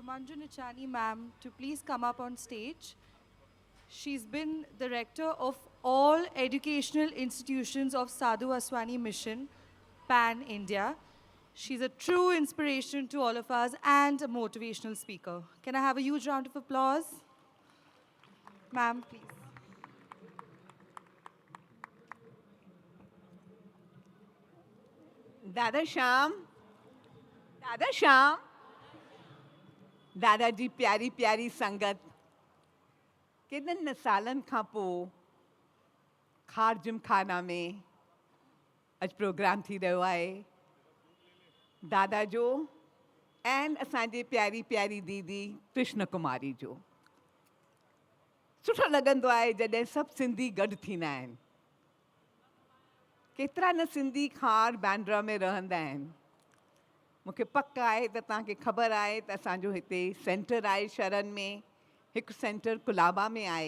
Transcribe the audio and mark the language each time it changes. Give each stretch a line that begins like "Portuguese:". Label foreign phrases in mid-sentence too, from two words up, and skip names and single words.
English: Manju Nichani ma'am to please come up on stage. She's been the rector of all educational institutions of Sadhu Vaswani Mission, Pan India. She's a true inspiration to all of us and a motivational speaker. Can I have a huge round of applause? Ma'am, please.
Sindhi: दादा श्याम, दादा श्याम, दादाजी प्यारी प्यारी संगत, केॾनि सालनि खां पोइ खार जिमखाना में अॼु प्रोग्राम थी रहियो आहे। दादा जो ऐं असांजे प्यारी प्यारी दीदी कृष्ण कुमारी जो सुठो लॻंदो आहे जॾहिं सभु सिंधी गॾु थींदा आहिनि। केतिरा न सिंधी खार बांद्रा में रहंदा आहिनि। मूंखे पक आहे त तव्हांखे ख़बर आहे त असांजो हिते सेंटर आहे शरण में, हिकु सेंटर कुलाबा में आहे।